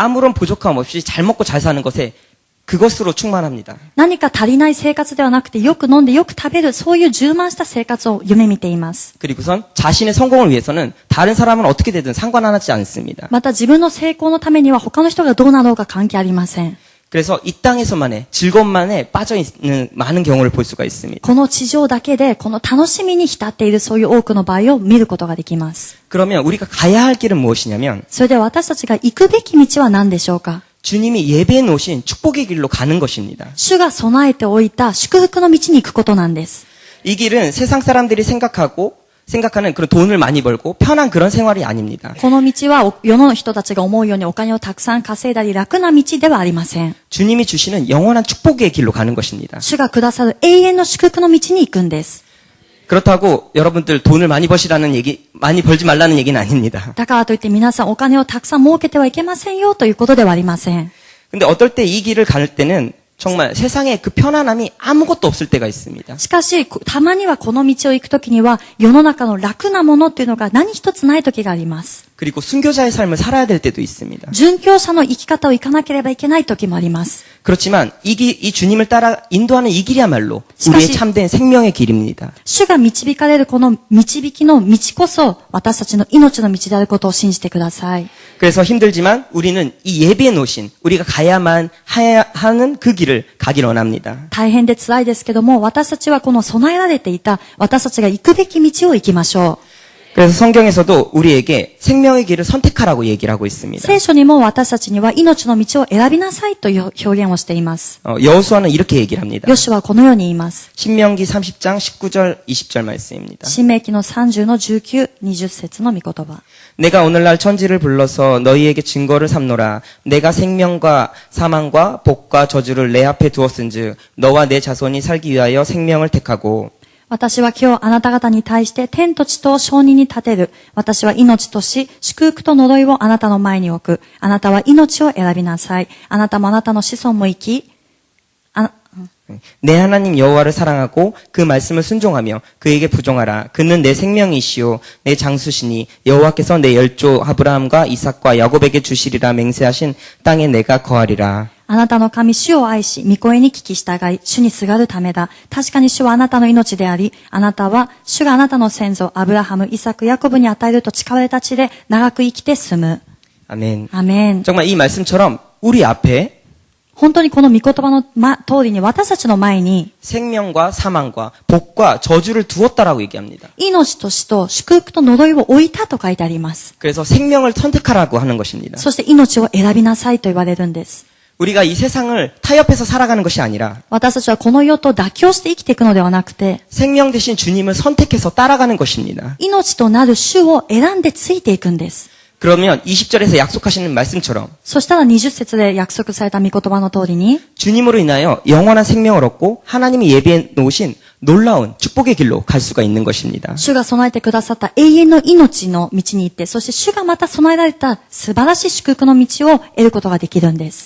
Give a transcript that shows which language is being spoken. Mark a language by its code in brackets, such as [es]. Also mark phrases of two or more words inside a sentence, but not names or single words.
[ko] 아무런 부족함 없이 잘 먹고 잘 사는 것에 그것으로 충만합니다. [ja] 何か足りない生活ではなくてよく飲んでよく食べるそういう充満した生活を夢見ています。 [ko] 그리고선 자신의 성공을 위해서는 다른 사람은 어떻게 되든 상관하지 않습니다. [ja] また自分の成功のためには他の人がどうなろうか関係ありません。 [ko] 그래서 이 땅에서만의 즐거움만에 빠져 있는 많은 경우를 볼 수가 있습니다. [ja] この地上だけでこの楽しみに浸っているそういう多くの場合を見ることができます。 [ko] 그러면 우리가 가야 할 길은 무엇이냐면 [ja] それで私たちが行くべき道は何でしょうか？ [ko] 주님이 예배해 놓으신 축복의 길로 가는 것입니다. [ja] 主が備えておいた祝福の道に行くことなんです。 [ko] 이 길은 세상 사람들이 생각하는 그런 돈을 많이 벌고 편한 그런 생활이 아닙니다. [ja] この道は世の人たちが思うようにお金をたくさん稼いだり楽な道ではありません。 [ko] 주님이 주시는 영원한 축복의 길로 가는 것입니다. [ja] 主がくださる永遠の祝福の道に行くんです。 [ko] 그렇다고 여러분들 돈을 많이 벌지 말라는 얘기는 아닙니다. [ja] だからといって皆さんお金をたくさん儲けてはいけませんよということではありません。 [ko] 근데 어떨 때 이 길을 갈 때는 정말 세상에 그 편안함이 아무것도 없을 때가 있습니다. [ja] しかし、たまにはこの道を行くときには世の中の楽なものっていうのが何一つないときがあります。 [ko] 그리고 순교자의 삶을 살아야 될 때도 있습니다. [ja] 殉教者の生き方を行かなければいけないときもあります。 [ko] 그렇지만 이 주님을 따라 인도하는 이 길이야말로 우리의 참된 생명의 길입니다. [ja] 主が導かれるこの導きの道こそ私たちの命の道であることを信じてください。 [ko] 그래서 힘들지만 우리는 이 예배에 놓으신 우리가 가야만 하는 그 길을 가길 원합니다. [ja] 大変で辛いですけども私たちはこの備えられていた私たちが行くべき道を行きましょう。 [ko] 그래서 성경에서도 우리에게 생명의 길을 선택하라고 얘기를 하고 있습니다. [ja] 聖書にも私たちには命の道を選びなさいという表現をしています。 [ko] 여호수아는 이렇게 얘기를 합니다. [ja] ヨシュはこのように言います。 [ko] 신명기 30장 19절 20절 말씀입니다. [ja] 申命記の30の19、20節の御言葉。 [ko] 내가 오늘날 천지를 불러서 너희에게 증거를 삼노라. 내가 생명과 사망과 복과 저주를 내 앞에 두었은즉 너와 내 자손이 살기 위하여 생명을 택하고 [ja] 私は今日あなた方に対して天と地とを証人に立てる。私は命と死、祝福と呪いをあなたの前に置く。あなたは命を選びなさい。あなたもあなたの子孫も生き、 [ko] 내 하나님 여호와를 사랑하고 그 말씀을 순종하며 그에게 부종하라. 그는 내 생명이시요 내 장수시니 여호와께서 내 열조 아브라함과 이삭과 야곱에게 주시리라 맹세하신 땅에 내가 거하리라. [ja] あなたの神主を愛し、御声に聞き従い、主にすがるためだ。確かに主はあなたの命であり、あなたは主があなたの先祖、アブラハム、イサク、ヤコブに与えると誓われた地で長く生きて住む。 [ko] 아멘. [ja] アメン。 [ko] 정말 이 말씀처럼 우리 앞에 [ja] 本当にこの御言葉の通りに私たちの前に [ko] 생명과 사망과 복과 저주를 두었다라고 얘기합니다. [ja] 命と死と祝福と呪いを置いたと書いてあります。 [ko] 그래서 생명을 선택하라고 하는 것입니다. [ja] そして命を選びなさいと言われるんです。 [ko] 우리가 이 세상을 타협해서 살아가는 것이 아니라 [ja] 私たちはこの世と妥協して生きていくのではなくて [ko] 생명 대신 주님을 선택해서 따라가는 것입니다. [ja] 命となる主を選んでついていくんです。 [ko] 그러면 20절에서 약속하시는 말씀처럼 [ja] そしたら20節で約束された御言葉の通りに [ko] 주님으로 인하여 영원한 생명을 얻고 하나님이 예비해 놓으신 놀라운 축복의 길로 갈 수가 있는 것입니다. [ja] 主が備えてくださった永遠の命の道に行って、そして主がまた備えられた素晴らしい祝福の道を得ることができるんです。